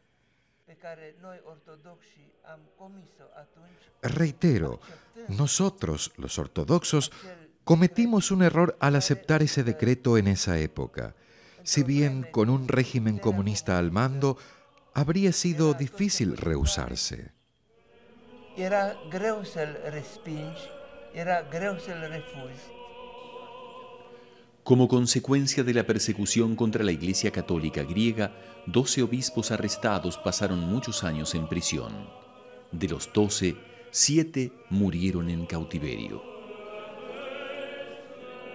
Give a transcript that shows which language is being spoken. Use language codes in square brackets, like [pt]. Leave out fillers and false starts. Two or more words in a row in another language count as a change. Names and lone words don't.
[es] Reitero, nosotros, los ortodoxos, cometimos un error al aceptar ese decreto en esa época. Si bien con un régimen comunista al mando, habría sido difícil rehusarse. [ro] Era greu să-l respingi, era greu să-l refuzi. [es] Como consecuencia de la persecución contra la Iglesia Católica griega, 12 obispos arrestados pasaron muchos años en prisión. De los 12, 7 murieron en cautiverio.